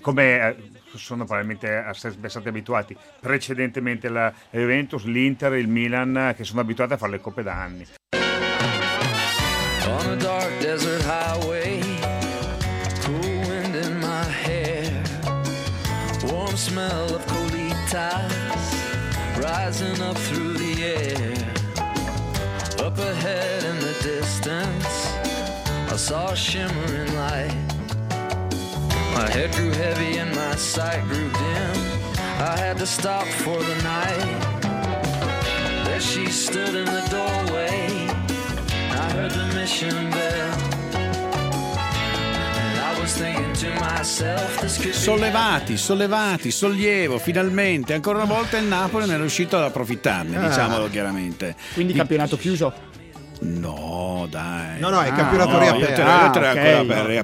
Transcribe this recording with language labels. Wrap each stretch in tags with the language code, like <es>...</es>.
<it>Come sono probabilmente stati abituati precedentemente la Juventus, l'Inter, il Milan, che sono abituati a fare le coppe da anni.</it> <en>On a dark desert highway, cool wind in my hair, warm smell of colitas rising up through the air, up ahead in the distance. I saw a shimmering light. My head grew heavy and my sight grew dim. I had to stop for the night. There she stood in the doorway. I heard the mission bell.</en> <it>Sollevati, sollevati, sollievo, finalmente, ancora una volta il Napoli non è riuscito ad approfittarne, diciamolo chiaramente. Quindi campionato chiuso? No, dai. No, no, è campionato riaperto.</it>